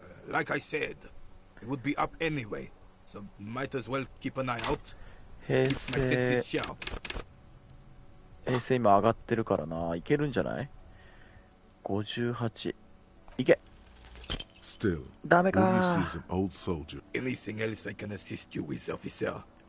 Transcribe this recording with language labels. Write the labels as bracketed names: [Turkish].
[English] Like I said, it would be up anyway, so might as well keep an eye out. [Japanese] 平成今上がってるからな。いけるんじゃない？ 58。 いけ。 [English] Still, [Japanese] ダメか。 [English] all you see is an old soldier. Anything else I can assist you with, officer?